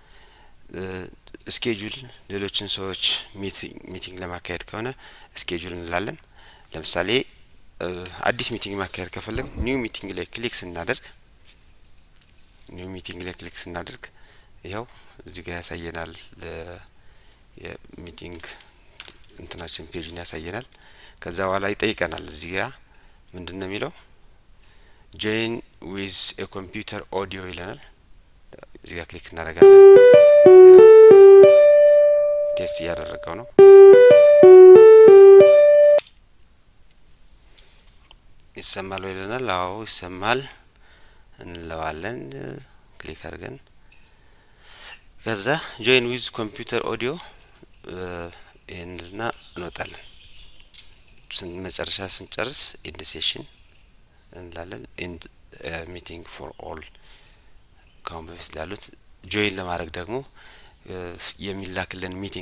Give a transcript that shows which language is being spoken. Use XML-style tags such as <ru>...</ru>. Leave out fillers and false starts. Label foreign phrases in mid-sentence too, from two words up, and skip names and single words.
<am>ስኬጁል ሌሎችን ሰዎች ሚቲንግ ለማካሄድ ከሆነ ስኬጁል እንላለን። ለምሳሌ አዲስ ሚቲንግ ማካሄድ ከፈለግ</am> <en>new meeting</en> <am>ላይ ክሊክ ስናደርግ ይሄው እዚህ ጋር ያሳየናል። የሚቲንግ እንትናችን ፔጅን ያሳየናል። ከዛ በኋላ ይጠይቀናል። እዚህ ጋር ምንድነው የሚለው</am> <en>join with a computer audio</en> <am>ይለናል። እዚህ ጋር ክሊክ እናደርጋለን። ቴስት እያደረገው ነው። ይሰማል ይለናል። አዎ ይሰማል እንለዋለን። ክሊክ አድርገን ከዛ</am> <en>join with computer audio</en> <am>ይሄንና እንወጣለን። መጨረሻ ስንጨርስ</am> <en>end session</en> <am>እንላለን።</am> <en>end meeting for all</en> <am>ካሁን በፊት ያሉት ጆይን ለማድረግ ደግሞ የሚላክልን ሚቲንግ</am>